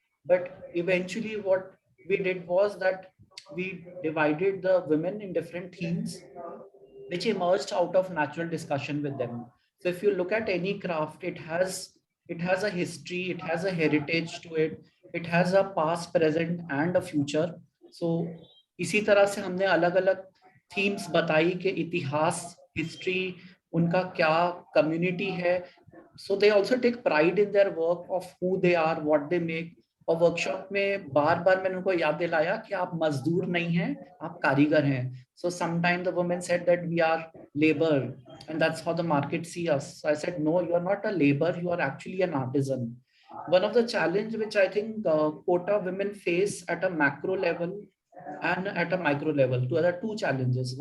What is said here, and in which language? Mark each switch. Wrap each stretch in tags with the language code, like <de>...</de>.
<en>But eventually what we did was that we divided the women in different themes which emerged out of natural discussion with them. So if you look at any craft, it has a history, it has a heritage to it, it has a past, present and a future.</en> <hi>So इसी तरह से हमने अलग अलग themes बताई कि इतिहास, history, उनका क्या community है.</hi> <en>So they also take pride in their work of who they are, what they make.</en> <hi>और वर्कशॉप में बार बार मैंने उनको याद दिलाया कि आप मजदूर नहीं हैं, आप कारीगर हैं.</hi> <en>So sometimes the women said that we are labor and that's how the market see us. So I said, no, you are not a labor, you are actually an artisan. One of the challenge which I think Kota women face at a macro level and at a micro level, there are two challenges.</en>